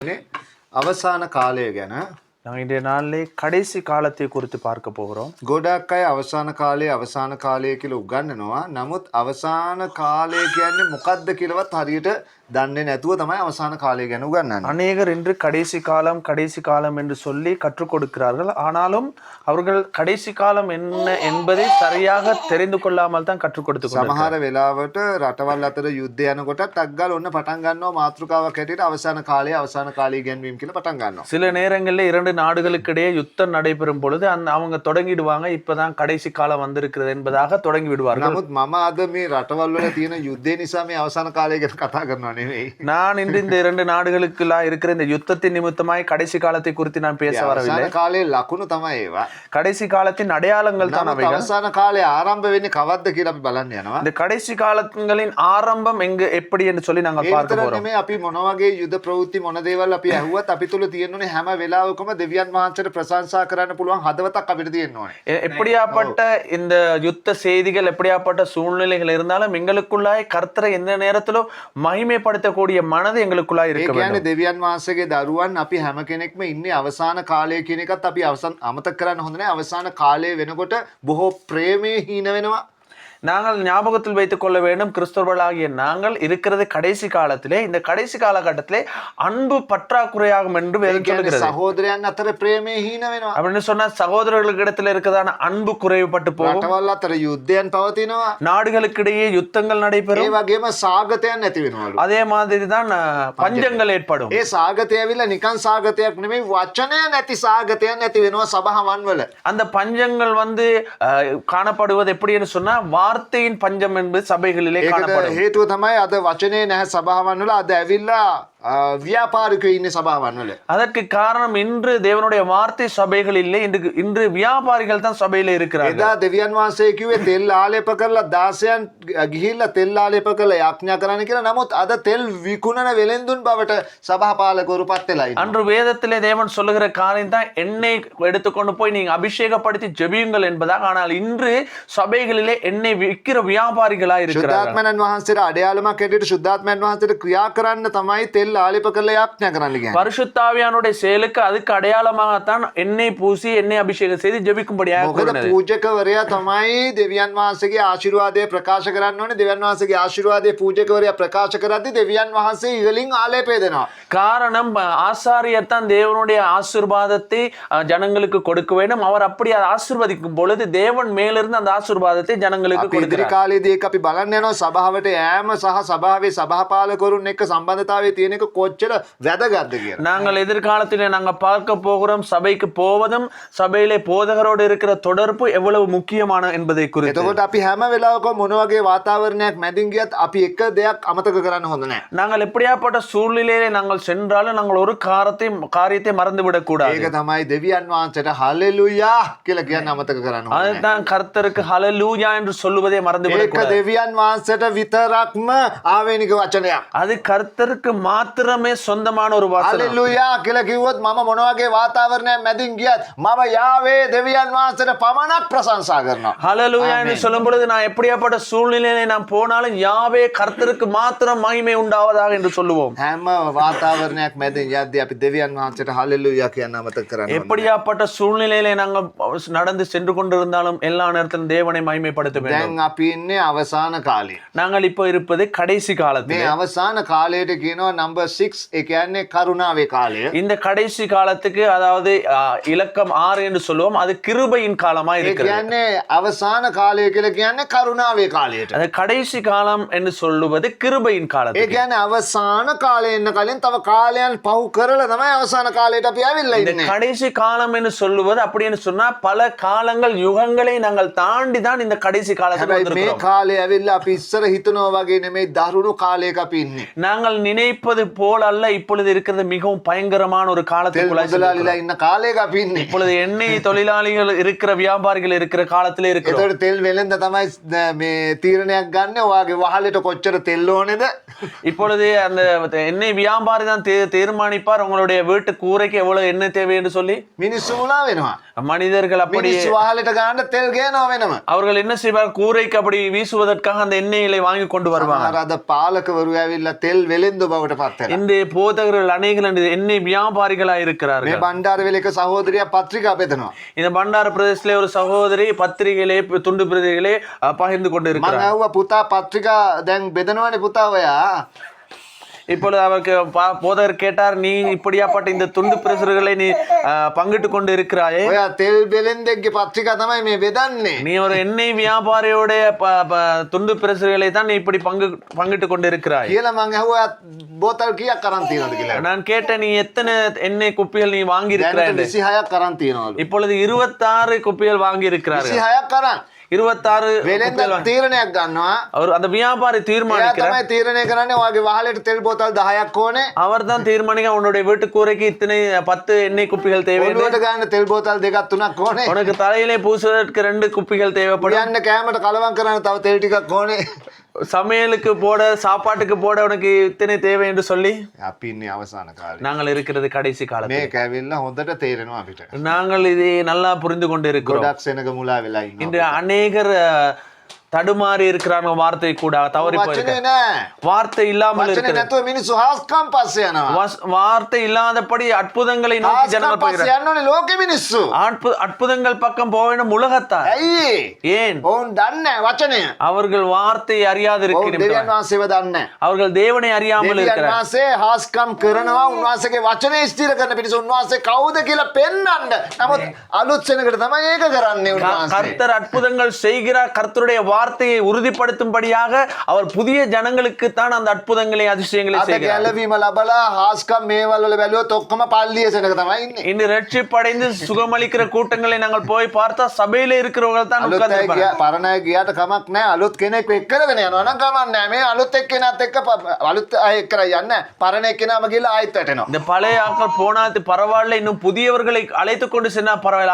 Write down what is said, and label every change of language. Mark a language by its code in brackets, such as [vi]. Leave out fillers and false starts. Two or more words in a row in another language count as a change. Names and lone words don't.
[si] අවසාන කාලය ගැන [ta] நாங்கள் இன்றைய நாளிலே கடைசி காலத்தை குறித்து பார்க்க போகிறோம். [si] ගොඩක් අය අවසාන කාලය කියලා උගන්වනවා. නමුත් අවසාන කාලය කියන්නේ මොකක්ද කියලාවත් හරියට දන්නේ නැතුව තමයි අවසාන කාලය ගැන උගන්වන්නේ. [ta] அநேகர் இன்று கடைசி காலம் என்று சொல்லி கற்றுக் கொடுக்கிறார்கள். ஆனாலும் அவர்கள் கடைசி காலம் என்ன என்பதை சரியாக தெரிந்து கொள்ளாமல் தான் கற்றுக் கொடுத்து [si] සමහර වෙලාවට රටවල් අතර යුද්ධ යනකොට ටක් ගාලා ඔන්න පටන් ගන්නවා මාතෘකාවක් හැටියට අවසාන කාලය ඉගෙනවීම කියලා පටන් ගන්නවා. [ta] சில நேரங்களில் இரண்டு நாடுகளுக்கு இடையே யுத்தம் நடைபெறும் பொழுது அவங்க தொடங்கிடுவாங்க, இப்பதான் கடைசி காலம் வந்திருக்கிறது என்பதாக தொடங்கி விடுவார்கள். [si] නමුත් මම අද මේ රටවල් වල තියෙන යුද්ධය නිසා මේ අවසාන කාලය ගැන කතා කරනවා නෙවෙයි. [ta] நான் இன்று இந்த இரண்டு நாடுகளுக்குலாம் இருக்கிற இந்த யுத்தத்தின் நிமித்தமாய் கடைசி காலத்தை குறித்து நான் பேச வரவில்லை. [si] අවසාන කාලේ ලකුණු තමයි ඒවා. [ta] கடைசி காலத்தின் அடையாளங்கள் தான் அவைகள். [si] අවසාන කාලේ ආරම්භ වෙන්නේ කවද්ද කියලා අපි බලන්න යනවා. [ta] இந்த கடைசி காலங்களின் ஆரம்பம் எங்க எப்படி என்று சொல்லி நாங்க பார்க்க போறோம். [si] මේ අපි මොන වගේ යුද ප්‍රවෘත්ති මොන දේවල් අපි ඇහුවත් අපි තුල තියෙනුනේ හැම වෙලාවකම දෙවියන් වහන්සේට ප්‍රශංසා කරන්න පුළුවන් හදවතක් අපිට තියෙන්න ඕනේ. [ta] எப்படியாப்பட்ட இந்த யுத்த செய்திகள் எப்படியாப்பட்ட சூழ்நிலைகள் இருந்தாலும் எங்களுக்குள்ளாய் கர்த்தரை எந்த நேரத்திலும் மகிமைப்படுத்தக்கூடிய மனது எங்களுக்குள்ளாய் இருக்க வேண்டும். [si] ඒ කියන්නේ දෙවියන් වහන්සේගේ දරුවන් අපි හැම කෙනෙක්ම ඉන්නේ අවසාන කාලය කියන එකත් අපි අමතක කරන්න හොඳ නැහැ. අවසාන කාලය වෙනකොට බොහෝ ප්‍රේමයේ හීන වෙනවා. [ta] நாங்கள் ஞாபகத்தில் வைத்துக் கொள்ள வேண்டும், கிறிஸ்தவர்களாகிய நாங்கள் இருக்கிறது கடைசி காலத்திலே. இந்த கடைசி காலகட்டத்திலே அன்பு பற்றாக்குறையாகும் என்று வேதம் சொல்கிறது. [si] சகோதரයන් අතර ප්‍රේමයේ හීන වෙනවා. [ta] அப்படின்னு சொன்னா சகோதரர்களுக்கு இடத்துல இருக்கிறதான அன்பு குறைவுபட்டு போகும். [si] රටවල් අතර යුද්ධයන් පවතිනවා. [ta] நாடுகளுக்கிடையே யுத்தங்கள் நடைபெறும். [si] ඒ වගේම සාගතයන් නැති වෙනවලු. [ta] அதே மாதிரி தான் பஞ்சங்கள் ஏற்படும். [si] ඒ සාගතය ඇවිල්ලා නිකන් සාගතයක් නෙමෙයි, වචනය නැති සාගතයන් නැති වෙනවා සභාවන් වල. [ta] அந்த பஞ்சங்கள் காணப்படுவது எப்படி என்று சொன்னா வார்த்தையின் பஞ்சம் என்பது சபைகளிலே காணப்படும். [si] හේතුව තමයි අද වචනේ නැහැ සභාවන් වල. අද ඇවිල්ලා வியாபாரிக்கு ඉන්නේ සභාවන් වල. [ta] அதற்கு காரணம் இன்று தேவனுடைய வார்த்தை சபைகள் இல்லை, இன்று வியாபாரிகள் தான் சபையில இருக்கிறார்கள். [si] එදා දෙවියන් වහන්සේ කිව්වේ තෙල් ආලේප කරලා 16න් ගිහිල්ලා තෙල් ආලේප කරලා යාඥා කරන්න කියලා. නමුත් අද තෙල් විකුණන වෙලෙන්දුන් බවට සභාපාලකවරු පත් වෙලා ඉන්නවා. [ta] அன்று வேதத்திலே தேவன் சொல்லுகிற காரியம் தான் எண்ணெய் எடுத்துக்கொண்டு போய் நீங்க அபிஷேகப்படுத்தி ஜெபியுங்கள் என்பதாக. ஆனால் இன்று சபைகளிலே எண்ணெய் விற்கிற வியாபாரிகளா இருக்கிறார்கள். [si] සුද්ධාත්මයන් වහන්සේට අඩයාලමක් හැටියට සුද්ධාත්මයන් වහන්සේට ක්‍රියා කරන්න තමයි තෙල් ආලේප කරලා යාඥා කරන්න කියන්නේ. [ta] பரிசுத்தாவியானுடைய செயலுக்கு அதுக்கு அடையாளமாகத்தான் எண்ணெய் பூசி எண்ணெய் அபிஷேகம் செய்து ஜெபிக்கும்படியாக கூறினது. [si] பூஜකවරයා තමයි දෙවියන් වහන්සේගේ ආශිර්වාදය ප්‍රකාශ කරන්න ඕනේ. දෙවියන් වහන්සේගේ ආශිර්වාදය பூஜකවරයා ප්‍රකාශ කරද්දී දෙවියන් වහන්සේ ඉහළින් ආලේපය දෙනවා. [ta] காரணம் ஆசாரியர் தான் தேவனுடைய ஆசீர்வாதத்தை ஜனங்களுக்கு கொடுக்க வேண்டும். அவர் அப்படி ஆசீர்வதிக்கும் பொழுது தேவன் மேலிருந்து அந்த ஆசீர்வாதத்தை ஜனங்களுக்கு கொடுக்கிறார். [si] ඉදිරි කාලේදී ඒක අපි බලන්න යනවා. සභාවට යෑම සහ සභාවේ සභාපාලකවරුන් එක්ක සම්බන්ධතාවය තියෙන එක කොච්චර වැදගත්ද කියලා. [ta] நாங்கள் எதிர்காலத்திலே நாங்கள் பார்க்க போகிறோம் சபைக்கு போவதும் சபையிலே போதகரோடு இருக்கிற தொடர்பு எவ்வளவு முக்கியமான என்பதை குறித்து. [si] එතකොට අපි හැම වෙලාවකම මොන වගේ වාතාවරණයක් මැදින් ගියත් අපි එක දෙයක් අමතක කරන්න හොඳ නැහැ. [ta] நாங்கள் எப்படியாப்பட்ட சூழ்நிலையிலே நாங்கள் சென்றாலும் நாங்கள் ஒரு காரியத்தை மறந்து விடக் கூடாது. [si] ඒක තමයි දෙවියන් වහන්සේට හලෙලූයා කියලා කියන්න අමතක කරන්න ඕනේ. [ta] அதுதான் கர்த்தருக்கு ஹalleluya என்று சொல்லுவதே மறந்து விடக் கூடாது. [si] ඒක දෙවියන් වහන්සේට විතරක්ම ආවේනික වචනයක්. [ta] அது கர்த்தருக்கு மாத்திரமே சொந்தமான ஒரு வாசனம். [si] හලෙලූයා කියලා කිව්වොත් මම මොන වගේ වාතාවරණයක් මැදින් ගියත් මම යාවේ දෙවියන් වහන්සේට පමණක් ප්‍රශංසා කරනවා. [ta] ஹalleluya என்று சொல்லும் பொழுது நான் எப்படியாப்பட்ட சூழ்நிலையிலே நான் போனாலும் யாவே கர்த்தருக்கு மாத்திரம் மகிமை உண்டாவதாக என்று சொல்லுவோம். [si] හැම වාතාවරණයක් මැදින් යද්දී අපි දෙවියන් වහන්සේට හලෙලූයා කියන අමතක කරනවා. [ta] எப்படியாப்பட்ட சூழ்நிலையிலே நாங்கள் நடந்து சென்று கொண்டிருந்தாலும் எல்லா நேரத்திலும் தேவனை மகிமைப்படுத்த வேண்டும். [si] දැන් අපි ඉන්නේ අවසාන කාලේ. [ta] நாங்கள் இப்போ இருப்பது கடைசி காலத்தில். [si] මේ අවසාන කාලයට කියනවා number 6. ඒ කියන්නේ කරුණාවේ කාලය. [ta] இந்த கடைசி காலத்துக்கு அதாவது இலக்கம் 6 என்று சொல்லுவோம். அது கிருபையின் காலமா [si] ඒ [ta] இருக்கிறது. [si] කියන්නේ අවසාන කාලය කියලා කියන්නේ කරුණාවේ කාලයට. [ta] அது கடைசி காலம் என்று சொல்லுவது கிருபையின் [si] ඒ [ta] காலத்துக்கு. [si] කියන්නේ අවසාන කාලේ එන්න කලින් තව කාලයන් පහු කරලා තමයි අවසාන කාලයට අපි ආවිල්ලා [ta] இந்த [si] ඉන්නේ. [ta] கடைசி காலம் என்று சொல்லுவது அப்படின்னு சொன்னா பல காலங்கள் யுகங்களை நாங்கள் தாண்டி தான் இந்த கடைசி காலத்துக்கு [si] හැබැයි මේ [ta] வந்திருக்கிறோம். [si] කාලේ ඇවිල්ලා අපි ඉස්සර හිතනවා වගේ නෙමෙයි, දරුණු කාලයක අපි ඉන්නේ. [ta] நாங்கள் நினைப்பது போல் அல்ல, இப்பொழுது இருக்கிறது மிகவும் பயங்கரமான ஒரு [si] තෙල් [ta] காலத்துக்குள்ள [si] මුදලාලිලා ඉන්න කාලයක අපි ඉන්නේ. [ta] இப்பொழுது எண்ணெய் தொழிலாளிகள் இருக்கிற வியாபாரிகள் இருக்கிற காலத்திலே இருக்கிறோம். [si] ඒතකොට තෙල් වෙලෙන්ද තමයි මේ තීරණයක් ගන්න. ඔයාගේ වහලට කොච්චර තෙල් ඕනේද? [ta] இப்பொழுது அந்த எண்ணெய் வியாபாரி தான் தீர்மானிப்பார் உங்களுடைய வீட்டு கூரைக்கு எவ்வளவு எண்ணெய் தேவை என்று சொல்லி. [si] මිනිස්සු මුලා වෙනවා. [ta] மனிதர்கள் அப்படி [si] මිනිස්සු වහලට ගන්න තෙල් ගේනවා වෙනම. [ta] அவர்கள் என்ன செய்வார், கூரைக்கு அப்படி வீசுவதற்காக அந்த எண்ணெயிலை வாங்கி கொண்டு வருவாங்க. [si] අර අද පාලකවරු ඇවිල්ලා තෙල් වෙලෙන්ද බවට පත් පත් වෙලා. [ta] இந்த போதகர்கள் அநேகர் எண்ணெய் வியாபாரிகளா [si] මේ [ta] இருக்கிறார்கள். [si] බණ්ඩාරවේල එක සහෝදරියක් පත්‍රිකා බෙදනවා. [ta] இந்த பண்டார பிரதேசத்திலே ஒரு சகோதரி பத்திரிகையிலே துண்டு பிரதிகளே பகிர்ந்து கொண்டு [si] මං [ta] இருக்கிறார். [si] ඇහුවා පුතා පත්‍රිකා දැන් බෙදනවනේ පුතා ඔයා. [ta] இப்பொழுது அவருக்கு போதகர் கேட்டார், நீ இப்படியாப்பட்ட இந்த துண்டு பிரசுரங்களை நீ பங்கிட்டு கொண்டு இருக்கிறாயே, [si] ඔයා තෙල් බෙලෙන්දෙක්ගේ පත්‍රිකා තමයි මේ බෙදන්නේ. [ta] நீ ஒரு எண்ணெய் வியாபாரியோட துண்டு பிரசுரங்களை தான் நீ இப்படி பங்கிட்டு கொண்டு இருக்கிறாய் [si] කියලා මං ඇහුවා බෝතල් කීයක් අරන් තියනවද කියලා. [ta] நான் கேட்டேன், நீ எத்தனை எண்ணெய் குப்பிகள் நீ வாங்கி இருக்கிறாய் [si] දැනට [ta] என்று. [si] 26ක් අරන් තියනවලු. [ta] இப்பொழுது 26 குப்பிகள் வாங்கி இருக்கிறார்கள். [si] 26ක් අරන් 26 වෙලෙන්ද තීරණයක් ගන්නවා. [ta] அவர் அந்த வியாபாரி [si] එයා [ta] தீர்மானிக்கிறார். [si] තමයි තීරණය කරන්නේ ඔයාගේ වහලෙට තෙල් බෝතල් 10ක් ඕනේ. [ta] அவர் தான் தீர்மானிக்க உன்னுடைய வீட்டு கூரைக்கு இத்தனை 10 எண்ணெய் குப்பிகள் தேவை என்று. [si] ඔළුවට ගන්න තෙල් බෝතල් 2ක් 3ක් ඕනේ. [ta] உனக்கு தலையிலே பூசுவதற்கு 2 குப்பிகள் தேவைப்படும். [si] යන්න කෑමට කලවම් කරන්න තව තෙල් ටිකක් ඕනේ. [ta] சமையலுக்கு போட சாப்பாட்டுக்கு போட உனக்கு இத்தனை தேவை என்று சொல்லி [si] අපි ඉන්නේ අවසාන කාලේ. [ta] நாங்கள் இருக்கிறது கடைசி காலத்தில். [si] මේක ඇවිල්ලා හොඳට තේරෙනවා අපිට. [ta] நாங்கள் இதை நல்லா புரிந்து கொண்டு இருக்கிறோம். [si] ගොඩක් සෙනග මුලා වෙලා ඉන්නවා. [ta] இன்று அநேகர் தடுமாறி இருக்கிறாங்க, வார்த்தை கூட தவறி [si] වචනේ [ta] போயிருக்க, [si] නෑ. [ta] வார்த்தை இல்லாமல் [si] වචනේ [ta] இருக்கிறது. [si] නැතුව මිනිස්සු හාස්කම් පස්සේ යනවා. [ta] வார்த்தை இல்லாதபடி அற்புதங்களை நோக்கி [si] හාස්කම් [ta] ஜனங்கள் [si] පස්සේ [ta] போகிறார். [si] යන්න ඕනේ ලෝකෙ මිනිස්සු. [ta] அற்புதங்கள் பக்கம் போக வேண்டும் உலகத்தார். [si] ඇයි? [ta] ஏன்? [si] ඔවුන් දන්නේ නැහැ වචනය. [ta] அவர்கள் வார்த்தையை அறியாது [si] ඔවුන් දෙවියන් [ta] இருக்கிறார்கள். [si] වහන්සේව දන්නේ නැහැ. [ta] அவர்கள் தேவனை அறியாமல் [si] දෙවියන් [ta] இருக்கிறார். [si] වහන්සේ හාස්කම් කරනවා උන්වහන්සේගේ වචනේ ස්ථිර කරන පිණිස උන්වහන්සේ කවුද කියලා පෙන්වන්න. නමුත් අලුත් සෙනඟට තමයි ඒක කරන්නේ උන්වහන්සේ. [ta] கர்த்தர் அற்புதங்கள் செய்கிறார். கர்த்தருடைய வார்த்தையை உறுதிப்படுத்தும்படியாக அவர் புதிய ஜனங்களுக்கு தான் அந்த அற்புதங்களை அதிசயங்களை [si] අද [ta] செய்கிறார். [si] ගැලවීම ලබලා හාස්කම් මේවල් වල බැලුවොත් ඔක්කොම පල්ලිය සෙනඟ තමයි ඉන්නේ. [ta] இன்று ரட்சிப்படைந்து சுகமளிக்கிற கூட்டங்களை நாங்கள் போய் பார்த்தா சபையில இருக்கிறவங்க தான் [si] අලුත් අය [ta] உட்கார்ந்திருப்பாங்க. [si] පරණ අය ගියාට කමක් නැහැ. අලුත් කෙනෙක් එක්ක කරගෙන යනවා නම් කමක් නැහැ. මේ අලුත් එක්කෙනාත් එක්ක අලුත් අය එක්ක යන්න පරණ එක්කෙනාම ගිහලා ආයෙත් වැටෙනවා. [ta] இந்த பழைய ஆட்கள் போனாது பரவாயில்ல, இன்னும் புதியவர்களை அழைத்து கொண்டு சென்னா பரவாயில்ல.